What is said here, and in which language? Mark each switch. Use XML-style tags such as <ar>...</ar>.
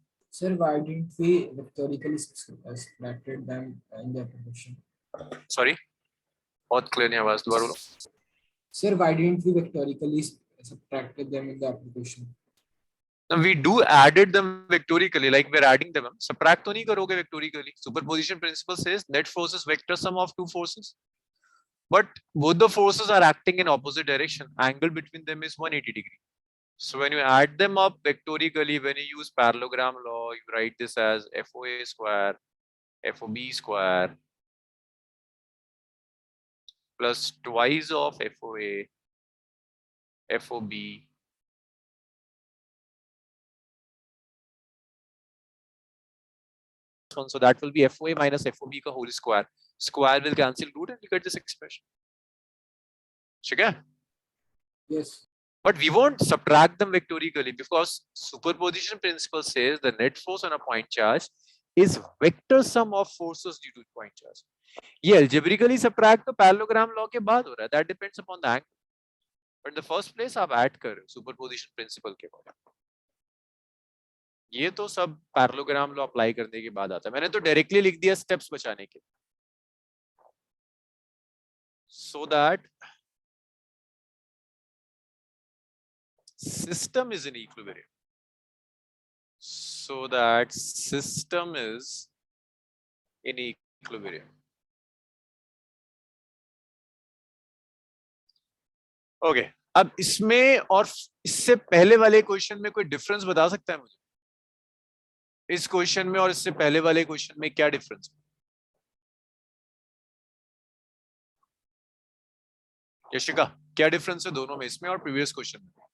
<en>Sir, why didn't we vectorically subtracted them in the application?</en> <hi>sorry बहुत clear नहीं आवाज दोबारा बोलो</hi> <en>Sir, why didn't we vectorically subtracted them in the application? now we do added them vectorically like we're adding them subtract</en> <hi>तो नहीं करोगे</hi> <en>vectorically superposition principle says net force is vector sum of two forces but both the forces are acting in opposite direction angle between them is 180 degree so when you add them up vectorically when you use parallelogram law you write this as FOA square FOB square plus twice of FOA FOB so that will be FOA minus FOB ka whole square. Square will cancel root and you get this expression. Okay? Yes. But we won't subtract them vectorically because superposition principle says the net force on a point charge is vector sum of forces due to point charge.</en> <hi>ये algebraically subtract तो parallelogram law के बाद हो रहा है.</hi> <en>That depends upon the angle. But in the first place</en> <hi>आप add कर रहे हो</hi> <en>superposition principle</en> <hi>के बाद. ये तो सब पैरेललोग्राम लॉ अप्लाई करने के बाद आता है मैंने तो डायरेक्टली लिख दिया स्टेप्स बचाने के</hi> <en>so that system is in equilibrium so that system is in equilibrium okay</en> <hi>अब इसमें और इससे पहले वाले क्वेश्चन में कोई डिफरेंस बता सकता है मुझे इस क्वेश्चन में और इससे पहले वाले क्वेश्चन में क्या डिफरेंस यशिका क्या डिफरेंस है दोनों में इसमें और प्रीवियस क्वेश्चन में</hi>